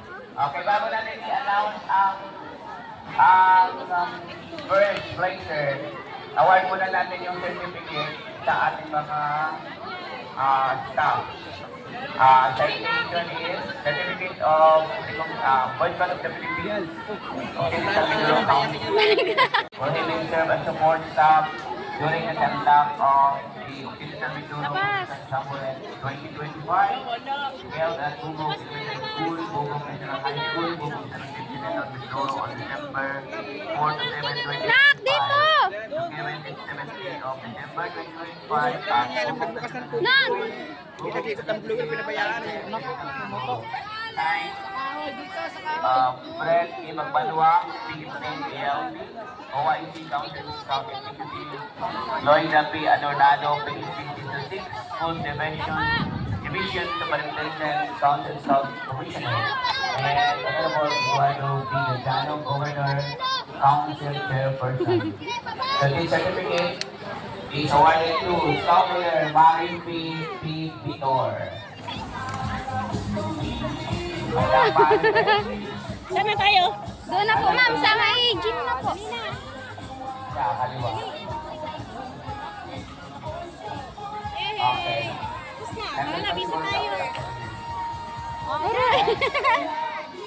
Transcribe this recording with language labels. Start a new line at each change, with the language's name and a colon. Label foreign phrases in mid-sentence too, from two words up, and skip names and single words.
Filipino: Okay, bago natin i-announce ang
English: first placer,
Filipino: award muna natin yung certificate sa ating mga staff.
English: Citation is Certificate of Boycott of the Philippines. Okay, sa Mindoro County. For having served as support staff during the conduct of the official Mindoro Conference 2025 held at Bugong Elementary School, Bugong National High School, Bugong Central Mindoro on December 4 to 7, 2025. Given this 17th of December 2025 at Bugong
Filipino: Kita-kita ang blue pinabayaan eh.
English: Fred E. Magbanwa, PSA-ELP, OIC Council Scout Executive, Lloyda P. Adornado, PSA-66, School Division Superintendent, Council Scout Commissioner, and Honorable Eduardo P. Gazano, Governor, Council Chairperson. So this certificate is awarded to Scout Leader Marin P. Vitor.
Filipino: Saan na tayo? Doon na po, ma'am. Sa may gym na po. Sa kaliwa. Okay. Tara na, bisa tayo. Alis ka dyan, Yahay.